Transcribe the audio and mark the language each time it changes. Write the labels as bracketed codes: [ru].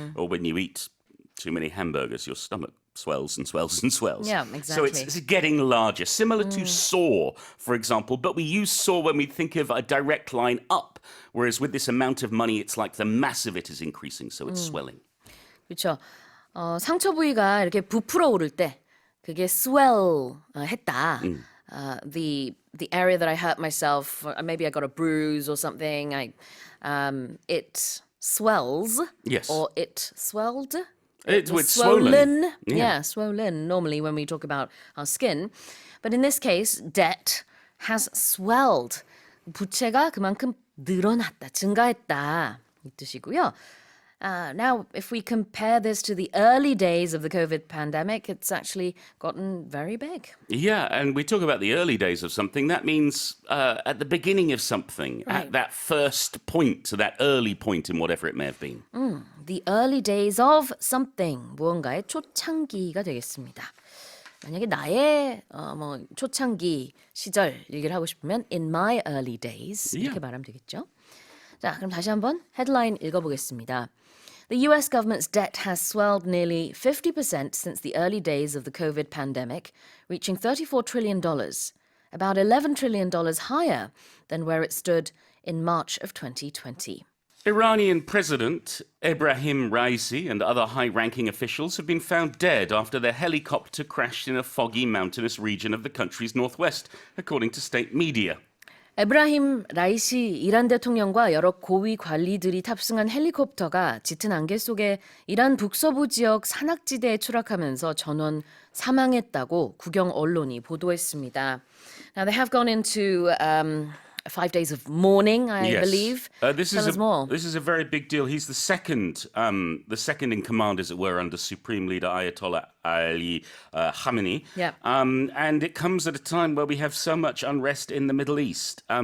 [en] Or when you eat too many hamburgers, your stomach swells and swells and swells. Yeah, So exactly. it's getting larger, similar to soar, for example. But we use soar when we think of a direct line up, whereas with this amount of money, it's like the mass of it is increasing, so it's swelling. [ko] 그렇죠. 상처 부위가 이렇게 부풀어 오를 때 그게 swell 했다. [en] The area that I hurt myself, or maybe I got a bruise or something. It swells. Yes. Or it swelled. It's was swollen. Yeah, swollen. Normally when we talk about our skin, but in this case, debt has swelled. [ko] 부채가 그만큼 늘어났다, 증가했다 이 뜻이고요. [en] Now, if we compare this to the early days of the COVID pandemic, it's actually gotten very big. Yeah, and we talk about the early days of something. That means at the beginning of something, at that first point, that early point in whatever it may have been. The early days of something, [ko] 무언가의 초창기가 되겠습니다. 만약에 나의 초창기 시절 얘기를 하고 싶으면 [en] in my early days [ko] 이렇게 말하면 되겠죠. 자, 그럼 다시 한번 헤드라인 읽어보겠습니다. [en] The US government's debt has swelled nearly 50% since the early days of the COVID pandemic, reaching $34 trillion, about $11 trillion higher than where it stood in March of 2020. Iranian President Ebrahim Raisi and other high-ranking officials have been found dead after their helicopter crashed in a foggy mountainous region of the country's northwest, according to state media. [ko] 에브라힘 라이시 이란 대통령과 여러 고위 관리들이 탑승한 헬리콥터가 짙은 안개 속에 이란 북서부 지역 산악지대에 추락하면서 전원 사망했다고 국영 언론이 보도했습니다. [en] Now they have gone into 5 days of mourning, I believe. This Tell us more. This is a very big deal. He's the second in command, as it were, under Supreme Leader Ayatollah Ali Khamenei. Yeah. And it comes at a time where we have so much unrest in the Middle East.